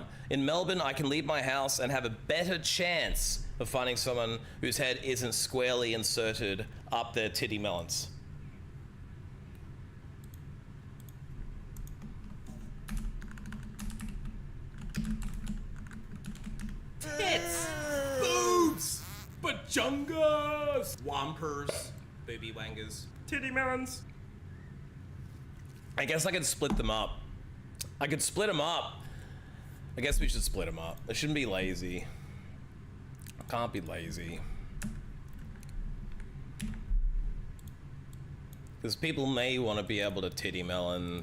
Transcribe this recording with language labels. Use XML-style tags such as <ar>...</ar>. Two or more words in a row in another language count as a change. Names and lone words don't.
<en>In Melbourne, I can leave my house and have a better chance of finding someone whose head isn't squarely inserted up their titty melons. Tits! Boobs! Bajungas! Wampers. Baby wangers. Titty melons. I guess I could split them up. I could split them up. I guess we should split them up. I shouldn't be lazy. Can't be lazy. Because people may want to be able to titty melon.</en>